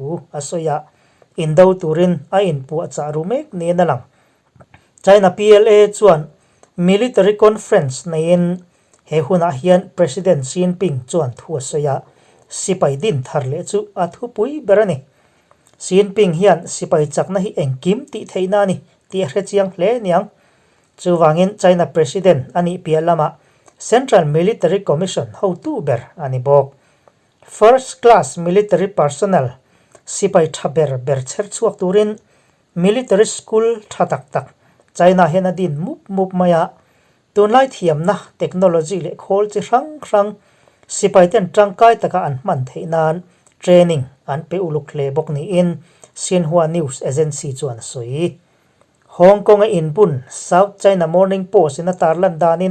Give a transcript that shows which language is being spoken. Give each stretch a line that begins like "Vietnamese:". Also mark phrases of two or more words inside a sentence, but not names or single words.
Mizo: asoya indo turin a in pu cha rumek ne na lang China PLA chuan
English: military conference
Mizo: na in he huna hian President Xi Jinping chuan thu soya sipai din thar le chu a thu pui berani Xi Jinping hian sipai chakna hi engkim ti theina ni ti hre chiang hle niang chuwangin China President ani pialama Central Military Commission ho tu ber ani bok
English: first class military personnel
Mizo: sipai thaber ber cher chuak turin
English: military school
Mizo: thatak tak China hena din mup maya tunlai thiam na technology le khol chi rang sipai ten tangkai taka an man theinan training an pe uluk le bok ni in Xinhua News Agency chuan soi Hong Kong in bun South China Morning Post in tarlan danin